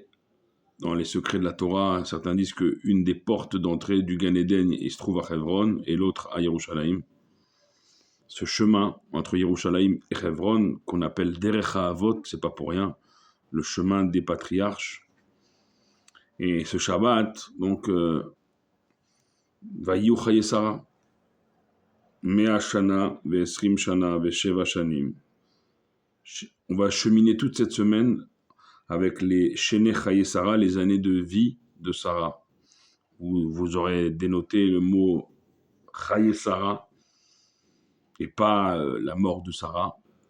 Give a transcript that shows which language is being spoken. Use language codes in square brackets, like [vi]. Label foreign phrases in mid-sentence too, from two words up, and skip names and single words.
[fr] Dans les secrets de la Torah, certains disent qu'une des portes d'entrée du Gan Eden se trouve à Hebron et l'autre à Yerushalayim. Ce chemin entre Yerushalayim et Hebron, qu'on appelle [he] דרך האבות, [fr] c'est pas pour rien, le chemin des patriarches. Et ce Shabbat, donc, [he] ויהיו חיי שרה מאה שנה ועשרים שנה ושבע שנים. [fr] On va cheminer toute cette semaine avec les [he] שני חיי שרה, [fr] les années de vie de Sarah, où vous aurez dénoté le mot [he] חיי שרה [fr] et pas la mort de Sarah.